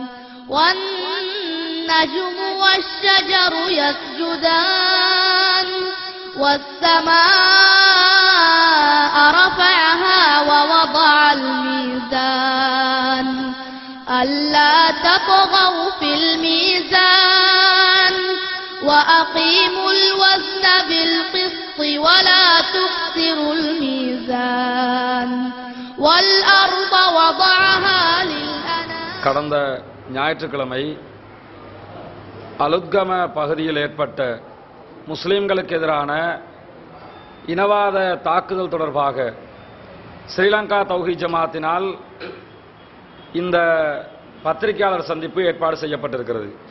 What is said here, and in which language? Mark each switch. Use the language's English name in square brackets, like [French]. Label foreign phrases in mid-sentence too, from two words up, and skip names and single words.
[Arabic] والنجم والشجر يسجدان والسماء رفعها ووضع الميزان ألا تطغوا في الميزان وأقيموا الوزن بالقسط ولا تخسروا الميزان والأرض وضعها للأنام. [Tamil] கடந்த ஞாயிற்றுக்கிழமை அலுத்கம பகுதியில் ஏற்பட்ட முஸ்லிம்களுக்கு எதிரான இனவாத தாக்குதல் தொடர்பாக ஸ்ரீலங்கா தௌஹீத் ஜமாத்தினால் இந்த பத்திரிகையாளர் சந்திப்பு ஏற்பாடு செய்யப்பட்டிருக்கிறது.